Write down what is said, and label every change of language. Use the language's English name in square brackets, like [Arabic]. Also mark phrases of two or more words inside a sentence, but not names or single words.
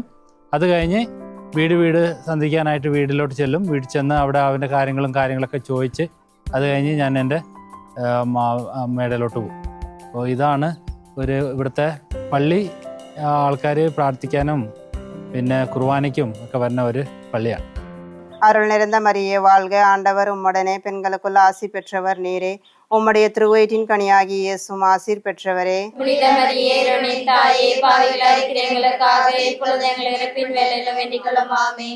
[Malayalam] അത് കഴിഞ്ഞ് വീട് സന്ധിക്കാനായിട്ട് വീട്ടിലോട്ട് ചെല്ലും. വീട്ടിൽ ചെന്ന് അവിടെ അവൻ്റെ കാര്യങ്ങളൊക്കെ ചോദിച്ച് അത് കഴിഞ്ഞ് ഞാൻ എൻ്റെ മേടയിലോട്ട് പോകും. അപ്പോൾ ഇതാണ് ഇവിടുത്തെ പള്ളി. ആൾക്കാർ പ്രാർത്ഥിക്കാനും പിന്നെ കുർബാനയ്ക്കും ഒക്കെ വരുന്ന ഒരു பள்ளியா. [Tamil] அருள் நிறைந்த மரியே வாழ்க, ஆண்டவர் உம்முடனே, பெண்களுக்குள் ஆசி பெற்றவர் நீரே. உம்முடைய திருவயிற்றின் கனியாகி இயேசுவும் ஆசீர் பெற்றவரே. புனித மரியே தாயே, பாவிகளாய் இருக்கிற எங்களுக்காக இப்பொழுது எங்கள் இறப்பின் வேளையிலும் வேண்டிக் கொள்ளும். ஆமென்.